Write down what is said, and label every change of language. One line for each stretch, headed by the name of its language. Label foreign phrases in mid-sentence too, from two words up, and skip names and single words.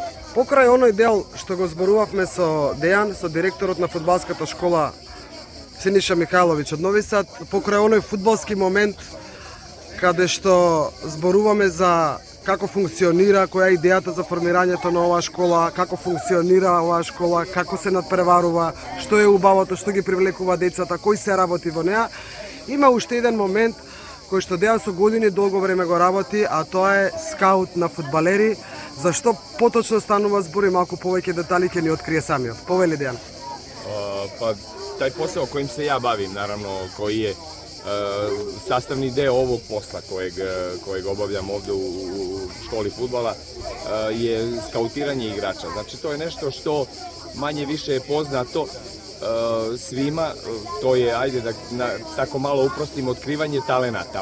Macedonian: Покрај оној дел што го зборувавме со Дејан, со директорот на фудбалската школа Синиша Михајловиќ од Нови Сад, покрај оној фудбалски момент каде што зборуваме за како функционира, која е идејата за формирањето на оваа школа, како функционира оваа школа, како се надпреварува, што е убавото, што ги привлекува децата, кој се работи во неа. Има уште еден момент кој што Дејан со години долго време го работи, а тоа е скаут на фудбалери. Зашто поточно станува збор и малку повеќе детали ќе ни открие самиот. Повели Дејан.
Serbian: Pa taj posao kojim se ja bavim, naravno, koji je sastavni deo ovog posla kojeg obavljam ovde u školi fudbala, je skautiranje igrača. Znači, to je nešto što manje više je poznato svima, to je, ajde da tako malo uprostim, otkrivanje talenata.